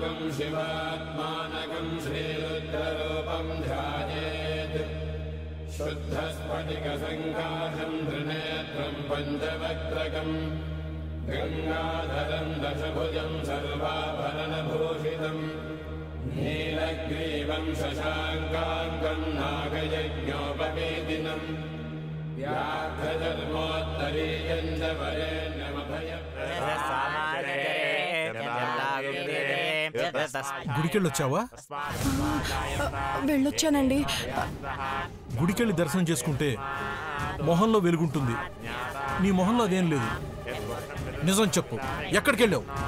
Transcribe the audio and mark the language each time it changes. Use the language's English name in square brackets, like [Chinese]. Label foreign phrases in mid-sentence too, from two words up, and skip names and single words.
[Sanskrit] शिवात्मानकं श्रीरुद्ररूपं ध्यायेत् शुद्धस्फटिकसङ्काशं त्रिनेत्रं पञ्चवक्त्रकम् गंगाधरं दशभुजं सर्वाभरणभूषितम् नीलग्रीवं शशाङ्काङ्कं नागयज्ञोपवेदिनं व्याघ्रजन्मोत्तरीयं च [Telugu] గుడికెళ్ళొచ్చావా? వెళ్ళొచ్చానండి. గుడికెళ్ళి దర్శనం చేసుకుంటే మొహంలో వెలుగుంటుంది. నీ మొహంలో అదేం లేదు. నిజం చెప్పు, ఎక్కడికెళ్ళావు?